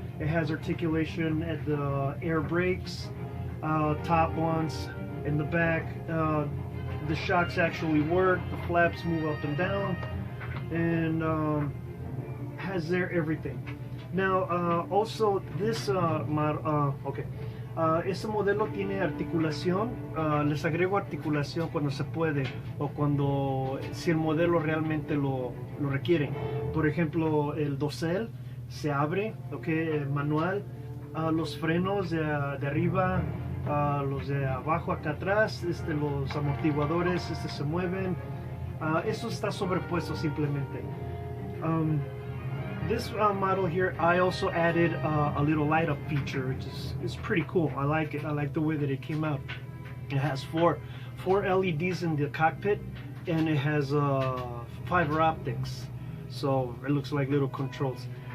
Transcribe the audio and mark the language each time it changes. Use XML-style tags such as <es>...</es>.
<en>It has articulation at the air brakes, top ones, in the back. The shocks actually work, the flaps move up and down, and has everything. Now, also this model, okay,</en> <es>este modelo tiene articulación. Les agrego articulación cuando se puede, o si el modelo realmente lo requiere. Por ejemplo, el dosel se abre, okay, manual. Los frenos de arriba los de abajo acá atrás, los amortiguadores se mueven. Eso está sobrepuesto simplemente.</es> <en>This model here, I also added a little light up feature, which is pretty cool. I like it. I like the way that it came out. It has four LEDs in the cockpit, and it has fiber optics, so it looks like little controls.</en>